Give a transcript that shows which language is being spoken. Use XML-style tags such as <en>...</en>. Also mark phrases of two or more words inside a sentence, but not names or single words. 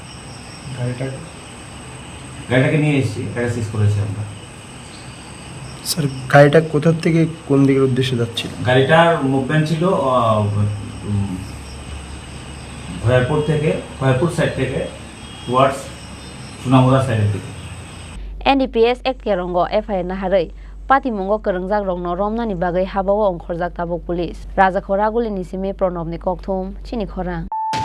<bn>গাড়িটাকে নিয়ে এসেছি, গাড়ি সিজ করেছি আমরা। স্যার, গাড়িটা কোথা থেকে কোন দিকের উদ্দেশ্যে যাচ্ছিল? গাড়িটার মুভমেন্ট ছিল ভয়ারপুর সাইড থেকে টুয়ার্ডস সুনামুরা সাইডের দিকে।</bn> <trp>NDPS Act Kerongo FIR Naharai Pati Mungo Kerengjak Rongno Romnani Bagai Habawo Ongkhorjak Tabuk Police Raja Khoraguli Nisime Pranobni Kokthum Chini Khorang</trp>